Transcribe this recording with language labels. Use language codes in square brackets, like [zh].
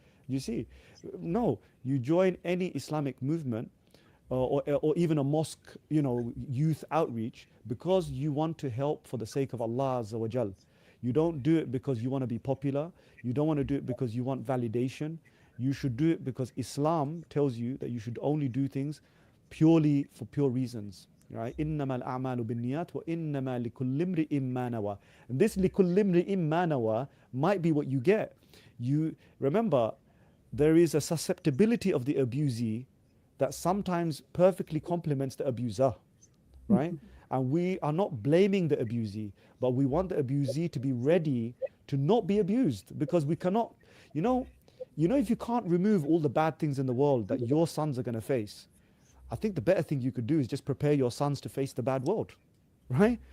[en] You see, no, you join any Islamic movement or even a mosque, youth outreach because you want to help for the sake of Allah Azza wa Jal. You don't do it because you want to be popular. You don't want to do it because you want validation. You should do it because Islam tells you that you should only do things purely for pure reasons. Right? [ar] إنما الأعمال بالنيات وإنما لكل امرئ ما نوى. [en] And this [ar] لكل امرئ ما نوى [en] might be what you get. You remember, there is a susceptibility of the abusee that sometimes perfectly complements the abuser, right? And we are not blaming the abusee, but we want the abusee to be ready to not be abused because we cannot, you know, if you can't remove all the bad things in the world that your sons are going to face, I think the better thing you could do is just prepare your sons to face the bad world, right?